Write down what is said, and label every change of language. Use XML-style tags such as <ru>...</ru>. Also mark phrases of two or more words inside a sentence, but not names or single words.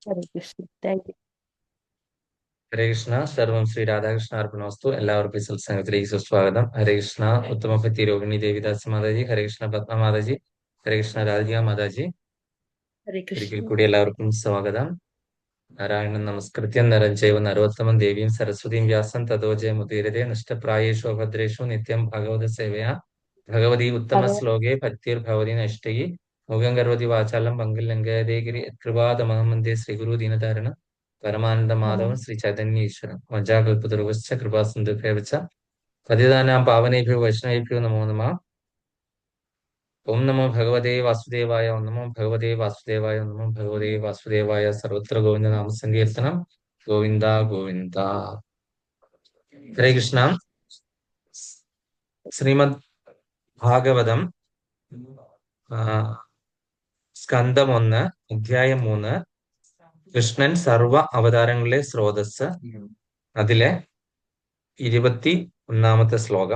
<sa>Hare Krishna.</sa> <en>Thank you.</en> <sa>ഹരേ കൃഷ്ണ. സർവം ശ്രീ രാധാകൃഷ്ണ അർപ്പണമസ്തു.</sa> <ml>എല്ലാവർക്കും ഈ സത്സംഗത്തിലേക്ക് സുസ്വാഗതം.</ml> <sa>ഹരേ കൃഷ്ണ.</sa> <ml>ഉത്തമഭക്തി രോഹിണി ദേവിദാസ് മാതാജി,</ml> <sa>ഹരേ കൃഷ്ണ</sa> <ml>പത്മ മാതാജി,</ml> <sa>ഹരേ കൃഷ്ണ</sa> <ml>രാധിക മാതാജി, Hare ഒരിക്കൽ Krishna. കൂടി എല്ലാവർക്കും സ്വാഗതം.</ml> <sa>നാരായണൻ നമസ്കൃത്യം നരം ചൈവ നരോത്തമം ദേവീം സരസ്വതീം വ്യാസം തതോ ജയമുദീരതേ നഷ്ടപ്രായേഷു അഭദ്രേഷു നിത്യം ഭഗവത സേവയാ ഭഗവതി ഉത്തമ Bhagavan ശ്ലോകേ ഭക്തിർ ഭവതി നഷ്ടയി മുഖം കരോതി വാചാലം പങ്കിൽ ലംഘയതേഗിരി കൃപാതമഹം വന്ദേ ശ്രീഗുരു ദീനതാരണ പരമാനന്ദ മാധവൻ ശ്രീ ചൈതന്യ ഈശ്വരൻ വഞ്ചാകൽപതരുവശ്ച കൃപാസിന്ധുഭ്യവച പതിതാനാം പാവനേഭ്യോ വൈഷ്ണവേഭ്യോ നമോ നമഃ. ഓം നമോ ഭഗവതേ വാസുദേവായ. ഓം നമോ ഭഗവതേ വാസുദേവായ. ഓം നമോ ഭഗവതേ വാസുദേവായ. സർവത്ര ഗോവിന്ദ നാമ സങ്കീർത്തനം. ഗോവിന്ദ ഗോവിന്ദ. ഹരേ കൃഷ്ണ.</sa> <ml>ശ്രീമദ് ഭാഗവതം സ്കന്ധം 1, അധ്യായം 3, കൃഷ്ണൻ സർവ അവതാരങ്ങളിലെ സ്രോതസ്, അതിലെ 21-ാമത്തെ ശ്ലോകം.</ml>